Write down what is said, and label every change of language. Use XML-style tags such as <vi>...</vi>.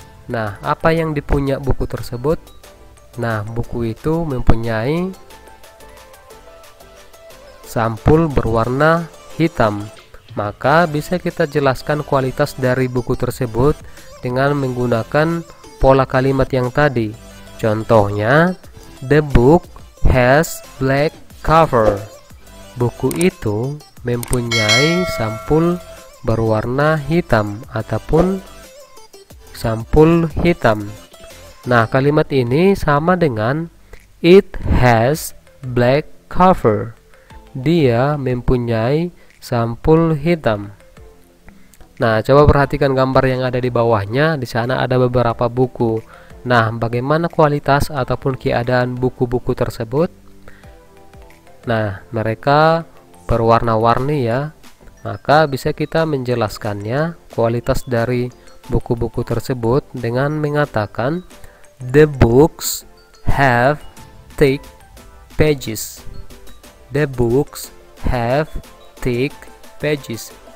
<id>Nah, apa yang dipunya buku tersebut? Nah, buku itu mempunyai sampul berwarna hitam. Maka bisa kita jelaskan kualitas dari buku tersebut dengan menggunakan pola kalimat yang tadi. Contohnya,</id> <en>the book has black cover.</en> <id>Buku itu mempunyai sampul berwarna hitam ataupun sampul hitam. Nah, kalimat ini sama dengan</id> <en>it has black cover.</en> <id>Dia mempunyai sampul hitam. Nah, coba perhatikan gambar yang ada di bawahnya. Di sana ada beberapa buku. Nah, bagaimana kualitas ataupun keadaan buku-buku tersebut? Nah, mereka berwarna-warni ya, maka bisa kita menjelaskannya kualitas dari buku-buku tersebut dengan mengatakan</id> <en>the books have thick pages. The books have thick pages.</en>